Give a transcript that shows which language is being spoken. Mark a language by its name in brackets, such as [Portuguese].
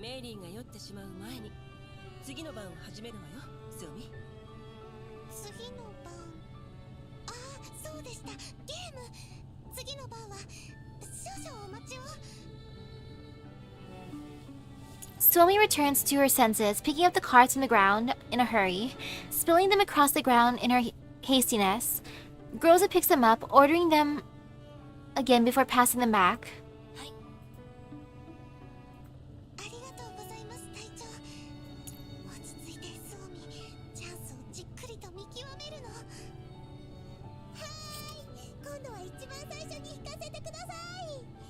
[Japanese] メイリーが酔ってしまう前に次の番を始めるわよ、スオミ。次の番、ああ、そうでした、ゲーム。次の番は少々お待ちを。 [English] Suomi returns to her senses, picking up the cards from the ground in a hurry, spilling them across the ground in her hastiness. Groza picks them up, ordering them again before passing them back. [Japanese] ありがとうございます、隊長。落ち着いて、スオミ。チャンスをじっくりと見極めるの。はーい、今度は一番最初に引かせてください。